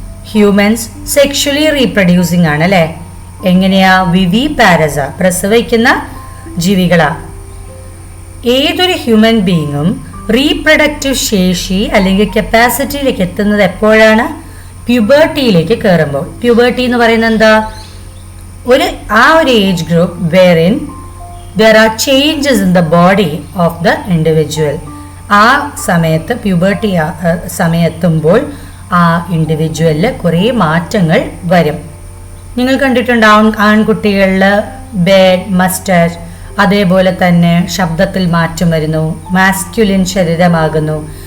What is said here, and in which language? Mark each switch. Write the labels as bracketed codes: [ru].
[ml] Humans sexually reproducing ആണ് അല്ലേ? എങ്ങനെയാ? വിവിപാരസ, പ്രസവിക്കുന്ന ജീവികളാ. ഏതൊരു ഹ്യൂമൻ ബീങ്ങും റീപ്രൊഡക്റ്റീവ് ശേഷി അല്ലെങ്കിൽ കപ്പാസിറ്റിയിലേക്ക് എത്തുന്നത് എപ്പോഴാണ്? പ്യൂബർട്ടിയിലേക്ക് കയറുമ്പോൾ. പ്യൂബർട്ടി എന്ന് പറയുന്നത് എന്താ? [en] ഒരു age group wherein there are changes in the body of the individual. [ml] ആ സമയത്ത് പ്യൂബർട്ടി സമയത്തുമ്പോൾ ആ ഇൻഡിവിജ്വലിൽ കുറേ മാറ്റങ്ങൾ വരും. നിങ്ങൾ കണ്ടിട്ടുണ്ടാവും ആൺകുട്ടികളിൽ ബേഡ്, മസ്റ്റാച്ച്, അതേപോലെ തന്നെ ശബ്ദത്തിൽ മാറ്റം വരുന്നു, മാസ്ക്യുലിൻ ശരീരമാകുന്നു.